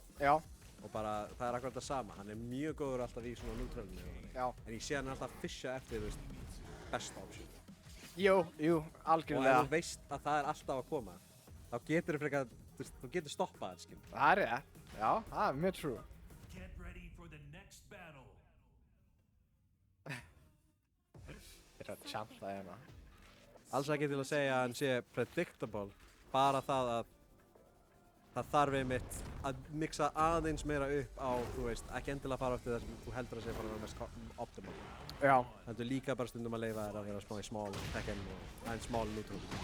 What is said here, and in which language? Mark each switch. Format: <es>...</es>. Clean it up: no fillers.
<is>Já. Og bara, það er akkurat það sama. Hann er mjög góður alltaf í svona nútrálinu. Já. En ég sé hann alltaf að fisha eftir, þú veist, besta option. Jú, Og ef algjörlega. þú veist að það er alltaf að koma, þá getur þú frekar, þú getur stoppað það, skil. Það er rétt. Já, það er mjög true.</is> <en>Get ready for the next battle.</en> <is>Ég er að chanta hérna. Alls ekki til að segja að hann sé predictable, bara það að það þarf einmitt að mixa aðeins meira upp á, þú veist, ekki endilega fara eftir það sem þú heldur að sé bara mest optimal. Já. Heldur líka bara stundum að leyfa þér að vera smá í small Tekken og aðeins small neutral.</is>